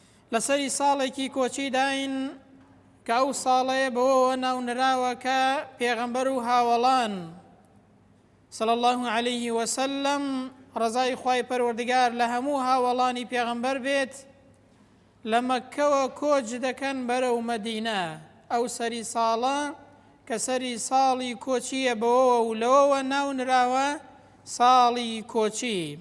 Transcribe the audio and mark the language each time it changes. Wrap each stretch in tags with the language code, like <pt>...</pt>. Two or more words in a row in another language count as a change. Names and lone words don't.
<ckb>لەسەری ساڵێکی کۆچی داین کە ئەو ساڵەیە بەوەوە ناونراوە کە پێغەمبەر و هاوڵان</ckb> <ar>صلى الله عليه وسلم</ar> <ckb>ڕزای خوای پەروەردگار لە هەموو هاوڵانی پێغەمبەر بێت لە مەککەوە کۆچ دەکەن بەرەو مەدینە. ئەو سەری ساڵە کە سەری ساڵی کۆچیە بەوەوە و لەوەوە ناونراوە ساڵی کۆچی.</ckb>